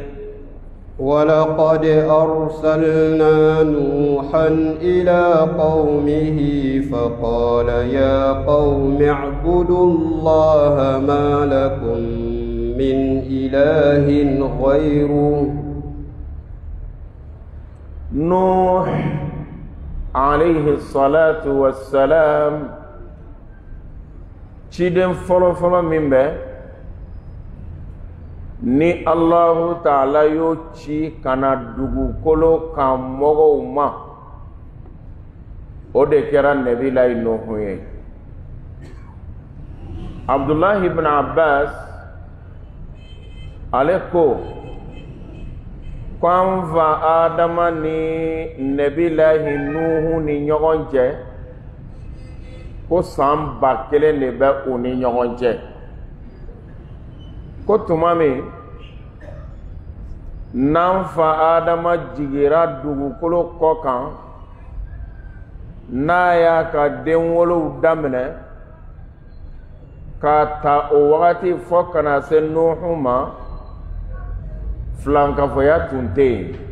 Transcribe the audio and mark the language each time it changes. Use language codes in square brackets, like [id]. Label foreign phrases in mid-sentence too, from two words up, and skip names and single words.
[ar] ولقد أرسلنا نوحا إلى قومه فقال يا قوم اعبدوا الله ما لكم من إله غيره. نوح عليه الصلاة والسلام [bm] ciden fɔlɔ fɔlɔ min bɛ ni [ar] الله تعالى [bm] yo ci kana dugukolo kan mɔgɔw ma o de kɛra Nabilahi Nuhu ye. Abdullah ibn Abbas ale ko k'an fa Adama ni Nabilahi Nuhu ni ɲɔgɔn cɛ ko san 1000 de bɛ u ni ɲɔgɔn cɛ. Ko tuma min n'an fa Adama jigira dugukolo kɔ kan n'a y'a ka den wolow daminɛ k'a ta o wagati fɔ kana se Nuhu ma filankafoya tun tɛ yen.